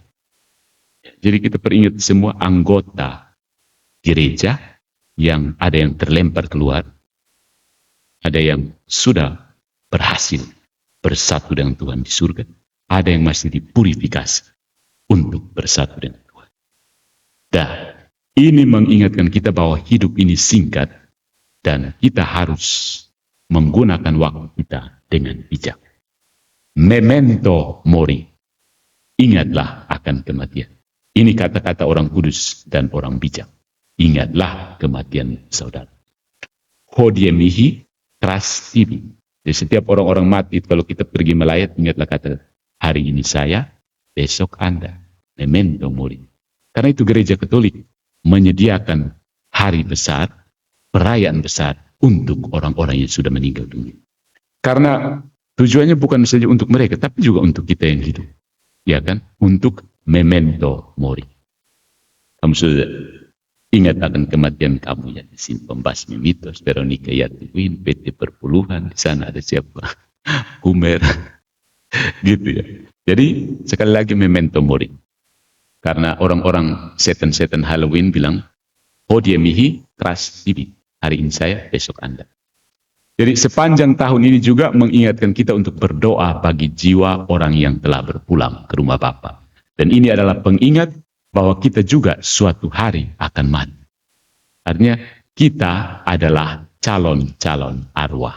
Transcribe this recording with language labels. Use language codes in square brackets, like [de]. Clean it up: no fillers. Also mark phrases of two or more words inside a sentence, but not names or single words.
[id] Jadi kita peringat semua anggota gereja yang ada yang terlempar keluar, ada yang sudah berhasil bersatu dengan Tuhan di surga, ada yang masih dipurifikasi untuk bersatu dengan Tuhan. Dan ini mengingatkan kita bahwa hidup ini singkat dan kita harus menggunakan waktu kita dengan bijak. [la] Memento mori. [id] Ingatlah akan kematian. Ini kata-kata orang kudus dan orang bijak. Ingatlah kematian saudara. [la] Hodie mihi kras tibi. [id] Jadi setiap orang-orang mati, kalau kita pergi melayat, ingatlah kata, hari ini saya, besok Anda. [la] Memento mori. [id] Karena itu gereja Katolik menyediakan hari besar, perayaan besar untuk orang-orang yang sudah meninggal dunia. Karena tujuannya bukan saja untuk mereka, tapi juga untuk kita yang hidup. Ya kan? Untuk [la] memento mori. [id] Kamu sudah ingat akan kematian kamu yang disimpan basmi mitos, Veronica Yatiwin, PT Perpuluhan, di sana ada siapa? Humer. Gitu ya. Jadi sekali lagi [la] memento mori. [id] Karena orang-orang setan-setan Halloween bilang, [la] hodie mihi kras tibi. [id] Hari ini saya, besok Anda. Jadi sepanjang tahun ini juga mengingatkan kita untuk berdoa bagi jiwa orang yang telah berpulang ke rumah Bapa. Dan ini adalah pengingat bahwa kita juga suatu hari akan mati. Artinya kita adalah calon-calon arwah.